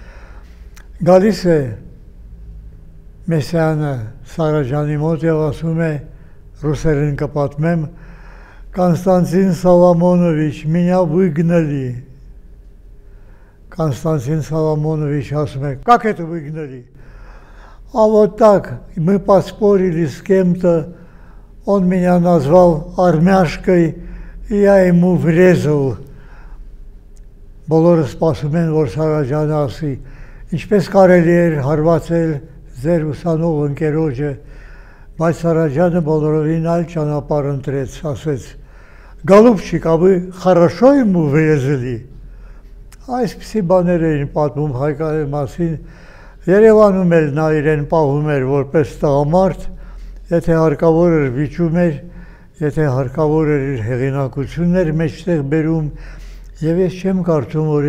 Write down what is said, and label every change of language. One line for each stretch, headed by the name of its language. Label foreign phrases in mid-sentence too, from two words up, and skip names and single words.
Armenian: գալիս է Մեսիյանը Սարաջանի մոտ եւ ասում է, ռուսերեն կպատմեմ,
Russian: Константин Соломонович, меня выгнали.
Armenian: Константин Соломонович ասում է,
Russian: как это выгнали? А вот так, мы поспорили с кем-то, он меня назвал армяшкой, и я ему врезал.
Armenian: Բոլորը սպասում են, որ Սարաջանը ասի, ինչպես կարելի էր հարվածել ձեր ուսանող ընկերոջը, բայց Սարաջանը բոլորովին այլ ճանապարհ ընտրեց, ասեց,
Russian: Голубчик, а вы хорошо ему врезали?
Armenian: Այսպիսի բաներ էին պատմում Հայկայի մասին, Երևանում էլ նա իրեն պահում էր որպես տղամարդ, եթե հարկավոր էր վիճում էր, եթե հարկավոր էր իր հեղինակություններ մեջտեղ բերում, եւ ես չեմ կարծում, որ